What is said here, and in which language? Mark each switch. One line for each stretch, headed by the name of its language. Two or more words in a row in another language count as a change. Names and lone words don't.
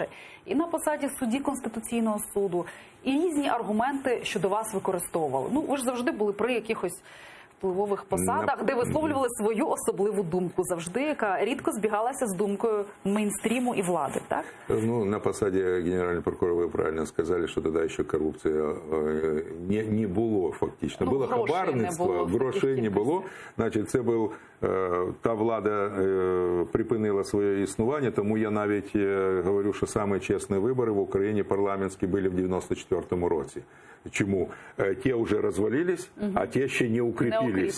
Ukrainian: І на посаді судді Конституційного суду. І різні аргументи щодо вас використовували. Ну, ви ж завжди були при якихось впливових посадах, де висловлювали свою особливу думку завжди, яка рідко збігалася з думкою мейнстріму і влади, так?
Russian: Ну, на посаде генерального прокурора вы правильно сказали, что тогда еще коррупция не було фактично.
Ukrainian: Ну, було грошей хабарництво, не було в грошей таких не було. Значить, це був, та влада припинила своє існування, тому я навіть говорю, що самі чесні вибори в Україні парламентські були в 94-му році. Чому? Ті вже розвалились, а ті ще не укріпились.